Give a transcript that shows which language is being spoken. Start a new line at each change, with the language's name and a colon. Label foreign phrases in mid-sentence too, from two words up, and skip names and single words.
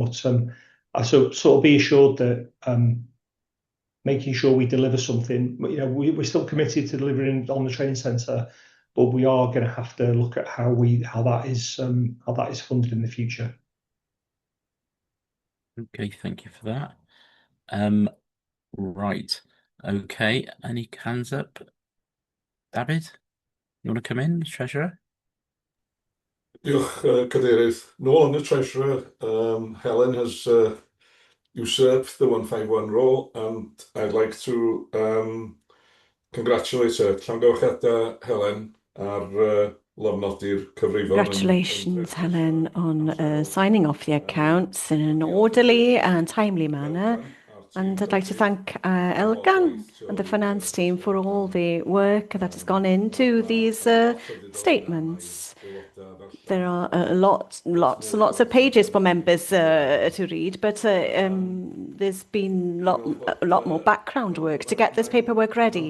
English: But I sort of be assured that making sure we deliver something, we're still committed to delivering on the training centre, but we are going to have to look at how that is funded in the future. Okay, thank you for that. Right. Okay, any hands up? David, you want to come in, Treasurer?
Welsh: Diolch, Cadeirydd.
English: Nôl on the Treasurer, Helen has usurped the 151 role, and I'd like to congratulate her.
Welsh: Llongyfarchiadau, Helen, ar lofnodi'r cyfrifon.
English: Congratulations, Helen, on signing off the accounts in an orderly and timely manner. And I'd like to thank Elgan and the finance team for all the work that has gone into these statements. There are lots of pages for members to read, but there's been a lot more background work to get this paperwork ready.